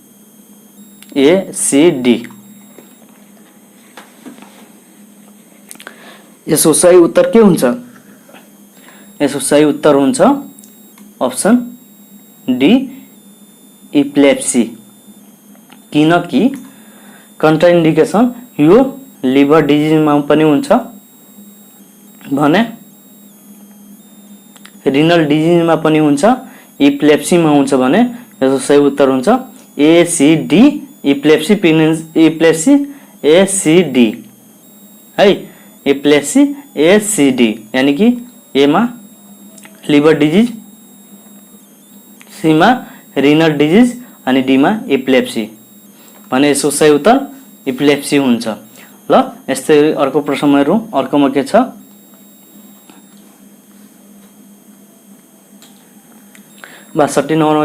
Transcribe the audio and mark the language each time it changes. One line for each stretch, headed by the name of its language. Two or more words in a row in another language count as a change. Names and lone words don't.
Nepali: ACD यसको सही उत्तर के हुन्छ यसको सही उत्तर हुन्छ
English: option D epilepsy
Nepali: किनकि कन्ट्राइन्डिकेसन यो
English: liver diseaseमा
Nepali: पनि हुन्छ भने
English: renal diseaseमा
Nepali: पनि हुन्छ इपिलेप्सीमा हुन्छ भने यसको सही उत्तर हुन्छ
English: ACD epilepsy ACD
Nepali: है
English: epilepsy ACD
Hindi: यानी कि
Nepali: ए मा
English: liver disease
Nepali: सी मा
English: renal disease
Nepali: अनि डी मा इपिलेप्सी भने यसको सही उत्तर इपिलेप्सी हुन्छ ल यस्तै अर्को प्रश्नमा हेरौं अर्कोमा के छ 62 नम्बरमा